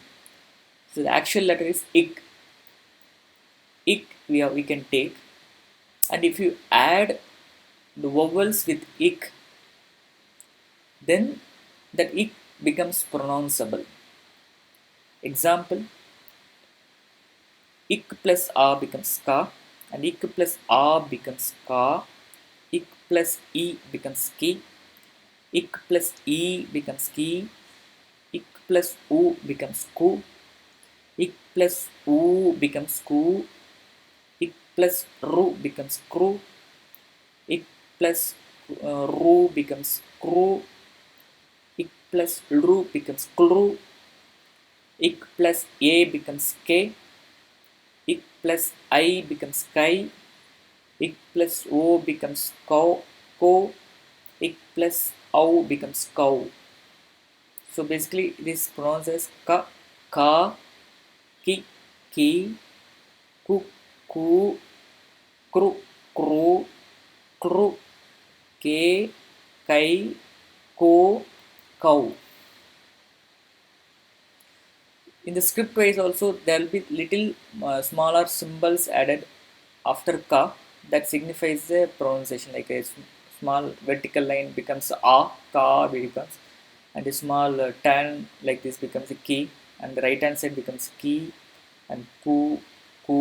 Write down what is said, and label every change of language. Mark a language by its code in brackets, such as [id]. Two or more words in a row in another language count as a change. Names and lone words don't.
[en] So the actual letter is ik. Ik we can take, and if you add the vowels with ik, then that ik becomes pronounceable. Example: ik plus a becomes ka, and ik plus a becomes ka, ik plus e becomes ki, ik plus e becomes ki, ik plus u becomes ku, ik plus u becomes ku, ik plus ru becomes kru, ik plus ru becomes kru, ik plus ru becomes kru, ik plus a becomes k, ik plus I becomes kai, ik plus o becomes ko, ik plus au becomes cow. So basically it is pronounced as ka, ka, ki, ki, ku, ku, kru, kru, kru, ke, kai, ko, cow. In the script wise also there will be little smaller symbols added after ka that signifies the pronunciation, like a small vertical line becomes a, ka becomes, and a small tan like this becomes a ki, and the right hand side becomes ki and ku, ku.